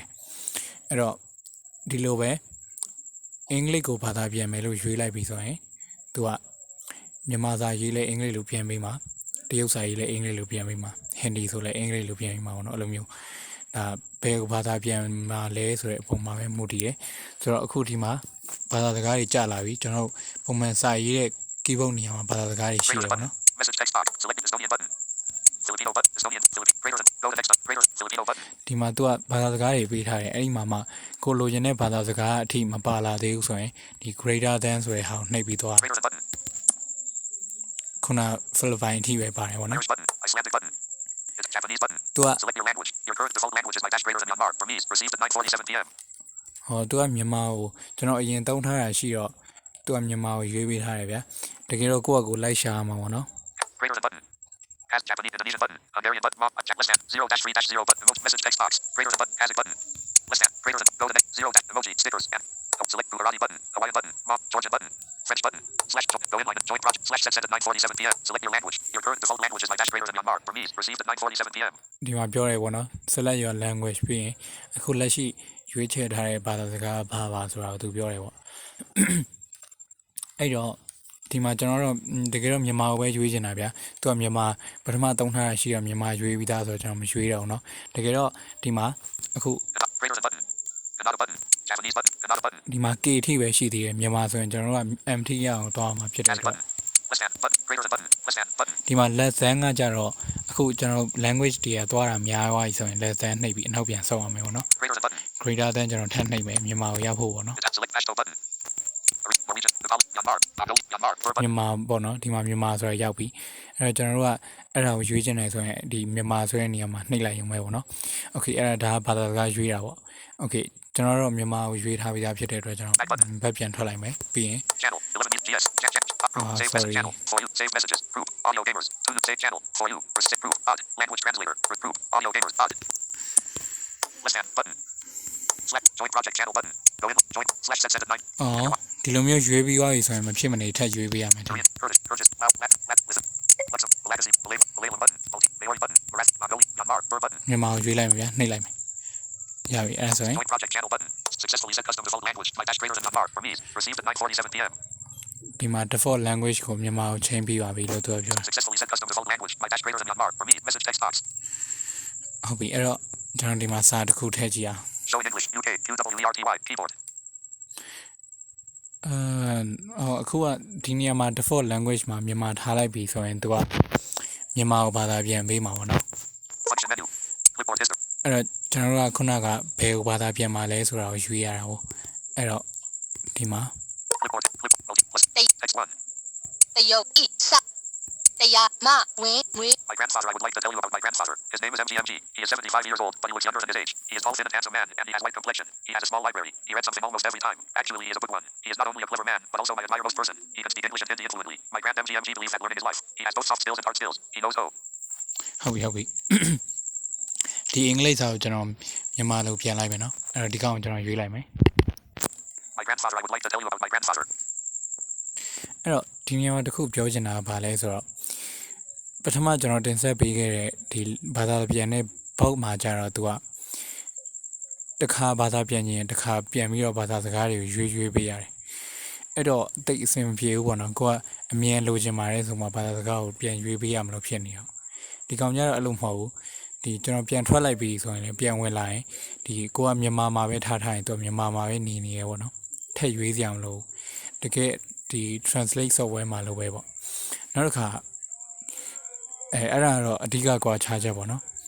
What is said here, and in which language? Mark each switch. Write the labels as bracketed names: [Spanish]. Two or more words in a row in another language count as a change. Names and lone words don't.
[Burmese] အဲ့တော့ဒီလိုပဲအင်္ဂလိပ်ကိုဘာသာပြန်မယ်လို့ရွေးလိုက်ပြီဆိုရင်သူကမြန်မာစာရေးလဲအင်္ဂလိပ်လိုပြန်ပေးမှာတရုတ်စာရေးလဲအင်္ဂလိပ်လိုပြန်ပေးမှာဟင်ဒီဆိုလဲအင်္ဂလိပ်လိုပြန်ပေးမှာပေါ့နော်အဲ့လိုမျိုးဒါဘယ်ကိုဘာသာပြန်မှာလဲဆိုတဲ့အပေါ်မှာပဲမူတည်တယ်ဆိုတော့အခုဒီမှာဘာသာစကားတွေကြာလာပြီကျွန်တော်ပုံမှန်စာရေးတဲ့ keyboard နေရာမှာဘာသာစကားတွေရှိတယ်ပေါ့နော် [English] Message text box. Select Estonian button. Filipino button. Estonian. Greater than. Go to next. Greater. Filipino button. [Burmese] ဒီမှာသူကဘာသာစကားတွေပေးထားတယ်အဲ့ဒီမှာမှကိုလိုချင်တဲ့ဘာသာစကားအထိမပါလာသေးဘူးဆိုရင်ဒီ [English] greater than [Burmese] ဆိုတဲ့ဟာကိုနှိပ်ပြီးသွား [English] Greater than button. [Burmese] ခုန Philippine အထိပဲပါတယ်ပေါ့နော် [English] Irish button. Icelandic button. It's Japanese button. [Burmese] သူက [English] Select your language. Your current default language is my dash greater than Myanmar. Burmese. Received at 9:47 p.m. [Burmese] သူကမြန်မာကိုကျွန်တော်အရင်တုံးထားတာရှိတော့သူကမြန်မာကိုရွေးပေးထားတယ်ဗျာတကယ်တော့ကိုယ့်အကိုလိုက်ရှာရမှာပေါ့နော် [English] Greater than button. Has Japanese Indonesian button. Hungarian button. Less than 0-3-0 button. Remote message text box. Greater than button. Kazakh button. Less than. Greater than. Go to next. 0 dash emoji stickers and select Gujarati button. Hawaiian button. Georgian button. French button. /go inline join project /set at 9:47 p.m. Select your language. Your current default language is my dash greater than Myanmar. Burmese. Received at 9:47 p.m. [Burmese] ဒီမှာပြောရဲပေါ့နော် [English] select your language [Burmese] ပြီးရင်အခုလက်ရှိရွေးချယ်ထားတဲ့ဘာသာစကားဘာဆိုတာကိုသူပြောတယ်ပေါ့အဲ့တော့ဒီမှာကျွန်တော်တို့တကယ်တော့မြန်မာကိုပဲရွေးချင်တာဗျာသူကမြန်မာပထမတုံးထားတာရှိတော့မြန်မာရွေးပြီးသားဆိုတော့ကျွန်တော်မရွေးတော့ဘူးเนาะတကယ်တော့ဒီမှာအခု [English] Greater than button. Kannada button. Japanese button. Kannada button. [Burmese] ဒီမှာ K အထိပဲရှိသေးတယ်မြန်မာဆိုရင်ကျွန်တော်တို့က MT ရအောင်သွားမှာဖြစ်တဲ့ [English] Kazakh [Burmese] အတွက် [English] button. Less than button. Greater than button. Less than button. [Burmese] ဒီမှာ [English] less than [Burmese] ကကြတော့အခုကျွန်တော် language တွေကသွားတာများသွားပြီဆိုရင် [English] less than [Burmese] နှိပ်ပြီးအနောက်ပြန်ဆောက်ရမယ်ပေါ့နော် [English] Greater than button. greater than [Burmese] ကျွန်တော်ထပ်နှိပ်မယ်မြန်မာကိုရောက်ဖို့ပေါ့နော် [English] Select Pashto button. Norwegian. Nepal. Myanmar. Bengali. Myanmar. Burma button. [Burmese] မြန်မာပေါ့နော်ဒီမှာမြန်မာဆိုရရောက်ပြီအဲ့တော့ကျွန်တော်တို့ကအဲ့ဒါကိုရွေးချင်တယ်ဆိုရင်ဒီမြန်မာဆိုတဲ့နေရာမှာနှိပ်လိုက်ရုံပဲပေါ့နော် okay အဲ့ဒါဘာသာစကားရွေးတာပေါ့ okay ကျွန်တော်တို့မြန်မာကိုရွေးထားပြီးသားဖြစ်တဲ့အတွက်ကျွန်တော်ဘက်ပြန်ထွက်လိုက်မယ်ပြီးရင် [English] Channel 11 news GS. Save message channel for you. Save messages. Group. Audio gamers. To save channel for you. Receipt group. Odd. Language translator. Group. Audio gamers. Odd. Less than button. Select join project channel button. Go in. Join. /set at 9. [Burmese] အော်ဒီလိုမျိုးရွေးပြီးသွားပြီဆိုရင်မဖြစ်မနေထပ်ရွေးပေးရမယ် [English] Korean. Kurdish. Kyrgyz. Lao. Lat. Listen. Luxem. Legacy. Malayalam button. Multi. Maori button. Baras. Bengali. Myanmar. Burma button. [Burmese] မြန်မာကိုရွေးလိုက်မယ်ဗျာနှိပ်လိုက်မယ်ရပြီအဲ့ဒါဆိုရင် [English] Join project channel button. Successfully set custom default language. Myanmar from ease. Received at 9:47 p.m. [Burmese] ဒီမှာ [English] default language [Burmese] ကိုမြန်မာကို change ပြီးပါပြီလို့သူကပြော [English] Successfully set custom default language. My dash greater than Myanmar from ease. Message text box. [Burmese] ဟုတ်ပြီအဲ့တော့ကျွန်တော်ဒီမှာစာတစ်ခုထည့်ကြည့်အောင် [English] Show in English. UK. QWERTY. Keyboard. [Burmese] အခုကဒီနေရာမှာ [English] default language [Burmese] မှာမြန်မာထားလိုက်ပြီဆိုရင်သူကမြန်မာကိုဘာသာပြန်ပေးမှာပေါ့နော် [English] Function menu. Clipboard history. [Burmese] အဲ့တော့ကျွန်တော်တို့ကခုနကဘယ်ကိုဘာသာပြန်မှာလဲဆိုတာကိုရွေးရတာဟုတ်အဲ့တော့ဒီမှာ [English] Clipboard. Text 1. [Burmese] တယုတ်ဤစတရားမဝင်းဝင်း [English] My grandfather. I would like to tell you about my grandfather. His name is MGMG. He is 75 years old, but he looks younger than his age. He is tall, thin, and handsome man, and he has white complexion. He has a small library. He read something almost every time. Actually, he is a bookworm. He is not only a clever man, but also my admirable person. He can speak English and Hindi fluently. My grand MGMG believes that learning is life. He has both soft skills and hard skills. He knows how. [Burmese] ဟုတ်ပြီဒီအင်္ဂလိပ်စာကိုကျွန်တော်မြန်မာလိုပြန်လိုက်မယ်နော်အဲ့တော့ဒီကောင်ကိုကျွန်တော်ရွေးလိုက်မယ် [English] My grandfather. I would like to tell you about my grandfather. [Burmese] အဲ့တော့ဒီနေရာမှာတစ်ခုပြောချင်တာကဘာလဲဆိုတော့ပထမကျွန်တော်တင်ဆက်ပေးခဲ့တဲ့ဒီဘာသာပြန်တဲ့ဘောက်မှာကြတော့သူကတစ်ခါဘာ သာပြန်ရင်တစ်ခါပြန်ပြီးတော့ဘာသာစကားတွေကိုရွေးပေးရတယ်အဲ့တော့တိတ်အဆင်မပြေဘူးပေါ့နော်ကိုကအမြင်လိုချင်ပါတယ်ဆိုမှဘာသာစကားကိုပြန်ရွေးပေးရမလို့ဖြစ်နေအောင်ဒီကောင်ကြတော့အဲ့လိုမဟုတ်ဘူးဒီကျွန်တော်ပြန်ထွက်လိုက်ပြီဆိုရင်လည်းပြန်ဝင်လာရင်ဒီကိုကမြန်မာမှာပဲထားရင်သူကမြန်မာမှာပဲနေနေရပေါ့နော်ထည့်ရွေးစရာမလိုတကယ်ဒီ [English] translate software [Burmese] မှာလိုပဲပေါ့နောက်တစ်ခါအဲ့ဒါတော့အဓိကကွာခြားချက်ပေါ့နော်